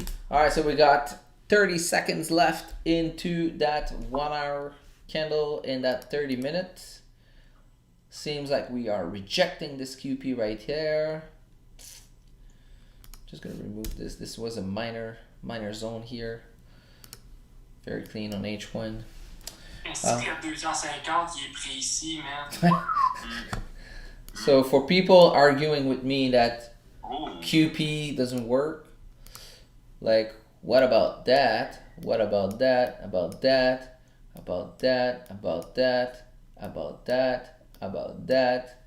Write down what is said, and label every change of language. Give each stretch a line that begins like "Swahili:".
English: Alright, so we got 30 seconds left into that 1 hour candle in that 30 minutes. Seems like we are rejecting this QP right here. Just gonna remove this. This was a minor zone here. Very clean on H1.
French: Si t'es à 250, il est précis, man.
English: So for people arguing with me that QP doesn't work, like what about that? What about that? About that? About that? About that? About that? About that?